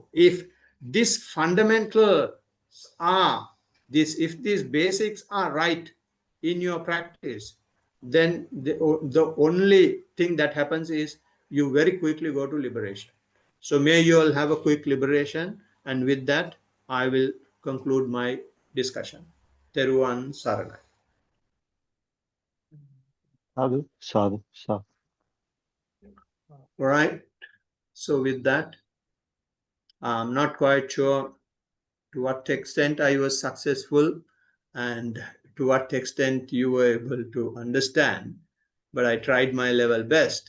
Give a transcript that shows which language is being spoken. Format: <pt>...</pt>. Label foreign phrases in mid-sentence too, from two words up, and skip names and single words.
<en>If these fundamentals are if these basics are right in your practice, then the only thing that happens is you very quickly go to liberation. So may you all have a quick liberation, and with that I will conclude my discussion.</en> <ta>Teruvan Saranai.</ta> <pi>Sadhu, sadhu, sadhu.</pi> <en>All right. So with that, I'm not quite sure to what extent I was successful and to what extent you were able to understand, but I tried my level best.</en>